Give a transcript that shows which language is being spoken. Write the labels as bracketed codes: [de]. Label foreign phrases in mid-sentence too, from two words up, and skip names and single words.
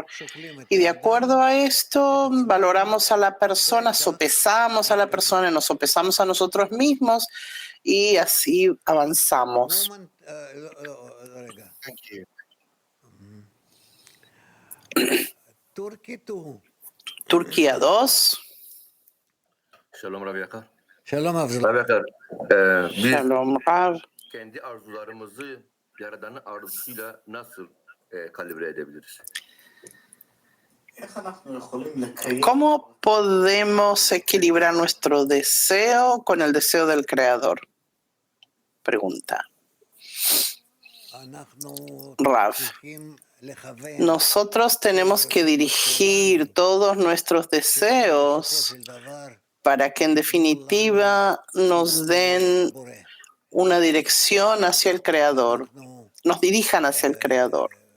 [es] Y de acuerdo a esto, valoramos a la persona, sopesamos a la persona, nos sopesamos a nosotros mismos y así avanzamos. Turquía 2. [he] שלום רב יקר. שלום אבזול. רב יקר, biz שלום רב. [tr] kendi arzularımızı Yaradan'ın arzusuyla nasıl kalibre edebiliriz? [es] ¿Cómo podemos equilibrar nuestro deseo con el deseo del Creador? Pregunta. Rav. Nosotros tenemos que dirigir todos nuestros deseos para que en definitiva nos den una dirección hacia el Creador, nos dirijan hacia el Creador.